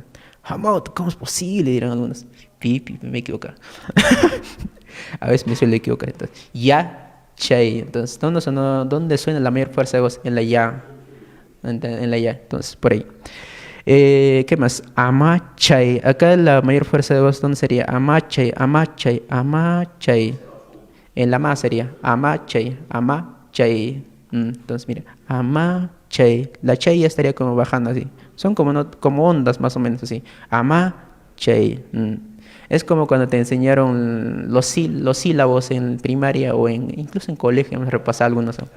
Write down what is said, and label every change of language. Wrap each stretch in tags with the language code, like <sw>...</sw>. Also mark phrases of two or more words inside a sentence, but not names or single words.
<es>Hamot, ¿cómo es posible? Dirán algunos. Pipi, me equivoco. A veces me suele equivocar. Entonces, ya, chay. Entonces, ¿dónde suena la mayor fuerza de voz? En la ya. En la ya. Entonces, por ahí. ¿Qué más? Amachay. Acá la mayor fuerza de voz, ¿dónde sería? Amachay, amachay, amachay. En la ma sería amachay, amachay. Entonces, mira, amachay. La chay ya estaría como bajando así. Son como, como ondas más o menos así. Amachay. Es como cuando te enseñaron los sílabos en primaria o incluso en colegio, hemos repasado algunos, ¿no?</es>